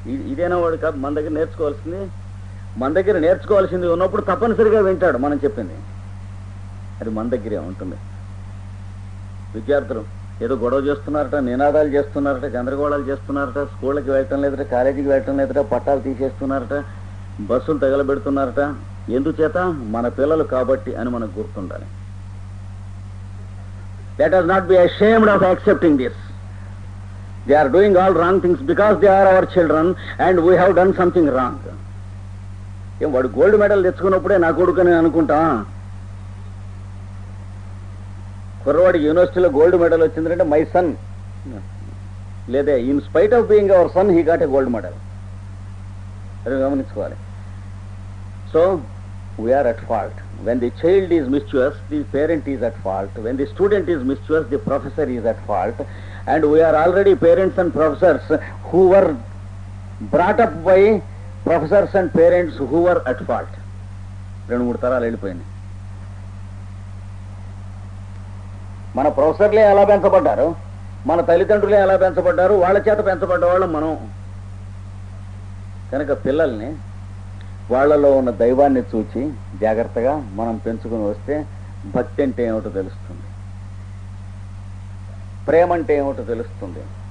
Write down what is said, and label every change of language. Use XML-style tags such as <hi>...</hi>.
<te>ఇదేనా వాడు కాదు మన దగ్గర నేర్చుకోవాల్సింది? మన దగ్గర నేర్చుకోవాల్సింది ఉన్నప్పుడు తప్పనిసరిగా వింటాడు మనం చెప్పింది. అది మన దగ్గరే ఉంటుంది. విద్యార్థులు ఏదో గొడవ చేస్తున్నారట, నినాదాలు చేస్తున్నారట, గందరగోళాలు చేస్తున్నారట, స్కూళ్ళకి వెళ్ళటం లేదట, కాలేజీకి వెళ్ళటం లేదట, పట్టాలు తీసేస్తున్నారట, బస్సులు తగలబెడుతున్నారట. ఎందుచేత? మన పిల్లలు కాబట్టి అని మనకు గుర్తుండాలి.</te> <en>Let us not be ashamed of accepting this. They are doing all wrong things because they are our children and we have done something wrong.</en> <te>ఏం వాడు గోల్డ్ మెడల్ తెచ్చుకున్నప్పుడే నా కొడుకుని అనుకుంటా? కుర్రవాడికి యూనివర్సిటీలో గోల్డ్ మెడల్ వచ్చిందంటే</te> <en>My son, లేదా in spite of being our son he got a gold medal.</en> <te>అది గమనించుకోవాలి.</te> <en>So we are at fault. When the child is mischievous, the parent is at fault. When the student is mischievous, the professor is at fault. And we are already parents and professors who were brought up by professors and parents who were at fault.</en> <te>2-3 తరాలు వెళ్ళిపోయింది. మన ప్రొఫెసర్లే ఎలా పెంచబడ్డారు, మన తల్లిదండ్రులే ఎలా పెంచబడ్డారు, వాళ్ళ చేత పెంచబడ్డవాళ్ళం మనం. కనుక పిల్లల్ని వాళ్లలో ఉన్న దైవాన్ని చూచి జాగ్రత్తగా మనం పెంచుకుని వస్తే భక్తి అంటే ఏమిటో తెలుస్తుంది, ప్రేమ అంటే ఏమిటో తెలుస్తుంది.</te>